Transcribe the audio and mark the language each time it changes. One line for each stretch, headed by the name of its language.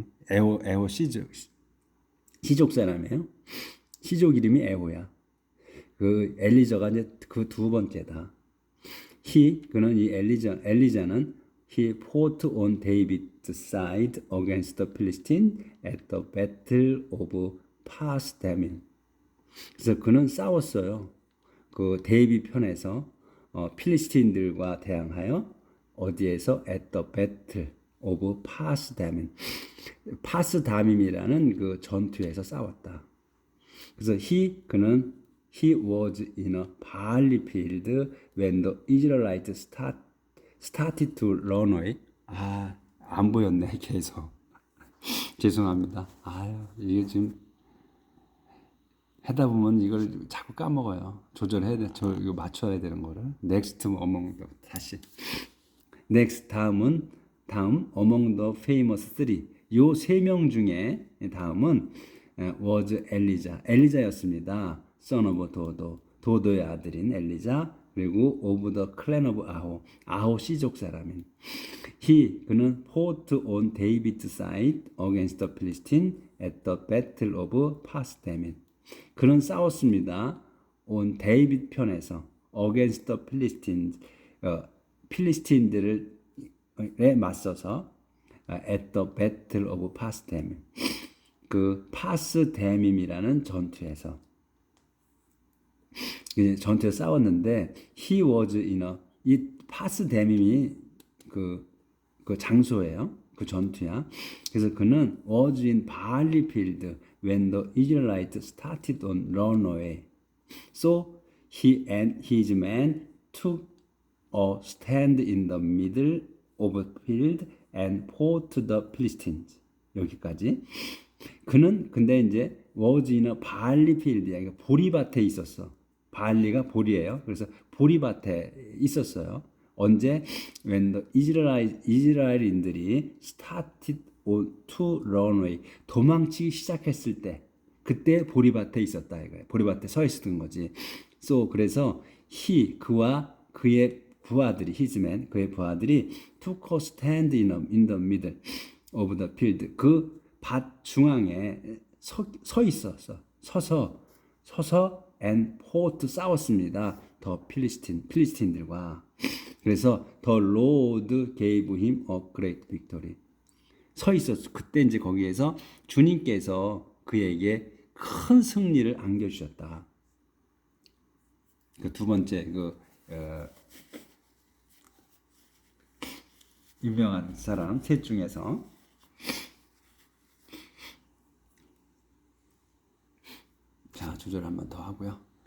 Korean: 에호 시족 사람이에요. 시족 이름이 에호야. 그 엘리자가 이제 그 두 번째다. 그는 이 엘리자는
English: he fought on David's side against the Philistine at the battle of Pas-dammim.
Korean: 그래서 그는 싸웠어요. 그 데이빗 편에서 필리스틴들과 대항하여 어디에서
English: at the battle of Pas-dammim.
Korean: 파스다밈이라는 그 전투에서 싸웠다. 그래서
English: he was in a barley field when the Israelites started to run away.
Korean: 안 보였네 계속. 죄송합니다. 이게 지금 하다 보면 이걸 자꾸 까먹어요. 조절해야 돼. 이거 맞춰야 되는 거를.
English: Next among
Korean: 다시.
English: Next
Korean: 다음
English: among the famous three.
Korean: 요 3명 중에 다음은
English: was
Korean: 엘리자였습니다.
English: son of
Korean: 도도의 아들인 엘리자 그리고
English: of the clan of
Korean: 아호 씨족 사람인 그는
English: fought on David's side against the Philistine at the battle of Pas-dammim.
Korean: 그는 싸웠습니다.
English: on
Korean: 데이빗 편에서
English: against the Philistines
Korean: 필리스틴들에 맞서서
English: at the battle of Pas-dammim
Korean: 그 파스데밈이라는 전투에서 싸웠는데
English: he was in
Korean: 이 파스데밈이 그 장소예요. 그 전투야. 그래서 그는
English: was in barley field when the Israelites started on runaway. So he and his men took a stand in the middle of the field and fought the Philistines.
Korean: 여기까지. 그는 근데 이제
English: was in a barley field야.
Korean: 그러니까 보리밭에 있었어. 발리가 보리예요. 그래서 보리밭에 있었어요. 언제?
English: When the
Korean: 이스라엘인들이
English: started to run away.
Korean: 도망치기 시작했을 때 그때 보리밭에 있었다 이거예요. 보리밭에 서 있었던 거지.
English: So
Korean: 그래서 그와 그의 부하들이
English: his men
Korean: 그의 부하들이
English: took a stand in the middle of the field.
Korean: 그 밭 중앙에 서 있었어. 서서
English: and fought
Korean: 싸웠습니다. 더 필리스틴들과. 그래서
English: the Lord gave him a great victory.
Korean: 서 있었어. 그때 이제 거기에서 주님께서 그에게 큰 승리를 안겨주셨다. 그 두 번째 유명한 사람 셋 중에서 자 조절 한 번 더 하고요.